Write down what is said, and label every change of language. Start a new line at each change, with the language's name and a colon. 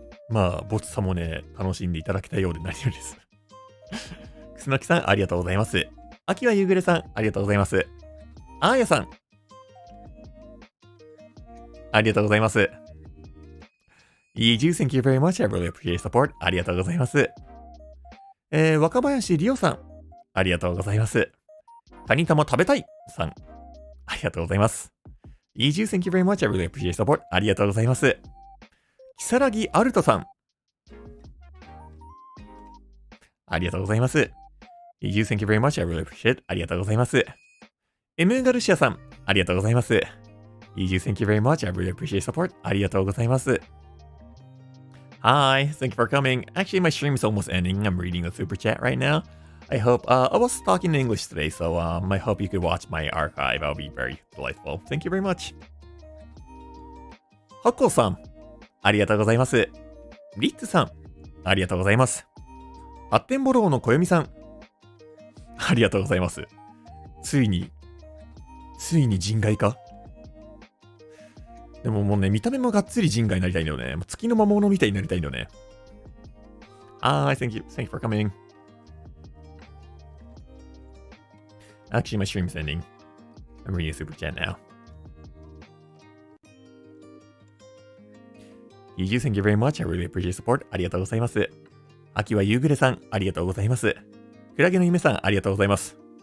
Japanese: まあ、ボツさもね、楽しんでいただけたようで何よりです。くすのきさん、ありがとうございます。秋はゆうぐれさん、ありがとうございます。あーやさん、ありがとうございます。
English: いいじゅう thank you very much. I really appreciate support.
Japanese: ありがとうございます。若林りおさん、ありがとうございます。カニ玉食べたいさん、ありがとうございます。いいじゅう thank you very much. I really appreciate support. ありがとうございます。きさらぎアルトさん、ありがとうございます。
English: You thank you very much. I really appreciate it.
Japanese: ありがとうございます。M ガルシアさん、ありがとうございます。
English: You thank you very much. I really appreciate support.
Japanese: ありがとうございます。
English: Hi, thank you for coming. Actually, my stream is almost ending. I'm reading the super chat right now. I hope, I was talking in English today, so I hope you could watch my archive. I'll be very delightful. Thank you very much.
Japanese: ハッコーさん、ありがとうございます。リッツさん、ありがとうございます。アッテンボローの小読さん、ありがとうございます。ついに人外か？でももうね、見た目もがっつり人外になりたいんだよね。月の魔物みたいになりたいんだよね。
English: Hi, thank you for coming. Actually, my stream's ending. I'm reading a super chat now. Thank you very much. I really appreciate support.
Japanese: ありがとうございます。秋は夕暮れさん、ありがとうございます。クラゲの夢さん、ありがとうございます。